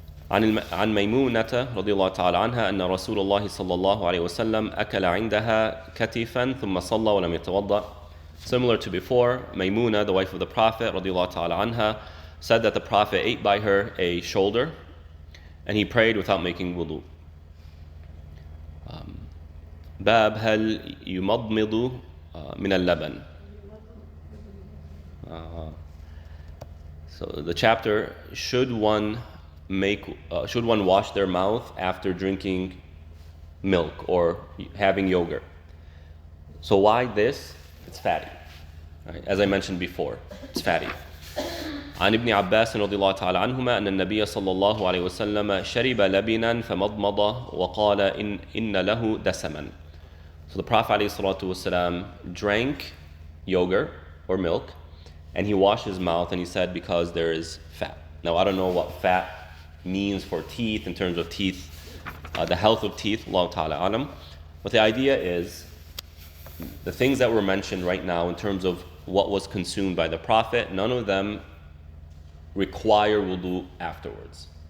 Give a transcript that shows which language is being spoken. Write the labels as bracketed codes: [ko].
[ar] عن ميمونة رضي الله تعالى عنها أن رسول الله صلى الله عليه وسلم أكل عندها كتفا ثم صلى ولم يتوضأ. [en] Similar to before, Maymuna, the wife of the Prophet [ar] رضي الله تعالى عنها, [en] said that the Prophet ate by her a shoulder and he prayed without making wudu. [ar] باب هل يمضمض من اللبن. [en] So the chapter, should one wash their mouth after drinking milk or having yogurt? So why this? It's fatty. Right? As I mentioned before, it's fatty. [ar] عن ابن عباس رضي الله تعالى عنهما أن النبي صلى الله عليه وسلم شرب لبنا فمضمض وقال إن له دسما. [en] So the Prophet [ar] عليه الصلاة والسلام [en] drank yogurt or milk and he washed his mouth and he said because there is fat. Now I don't know what fat means for teeth in terms of teeth, the health of teeth, Allah Ta'ala alam. But the idea is the things that were mentioned right now in terms of what was consumed by the Prophet, none of them require wudu afterwards.